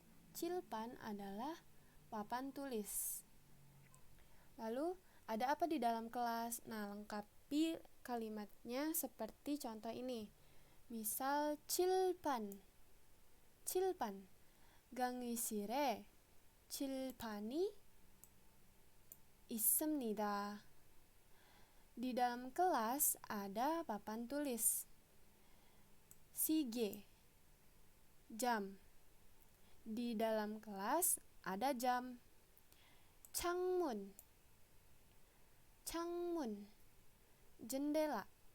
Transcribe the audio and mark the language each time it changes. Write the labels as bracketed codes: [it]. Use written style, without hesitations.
[id] Cilpan adalah papan tulis. Lalu, ada apa di dalam kelas? Nah, lengkapi kalimatnya seperti contoh ini. Misal, cilpan. cilpan. [ko] 강의실에 칠판이 있습니다. [id] Di dalam kelas ada papan tulis. 시계, jam. Di dalam kelas ada jam. [ko] 창문, 창문. jendela.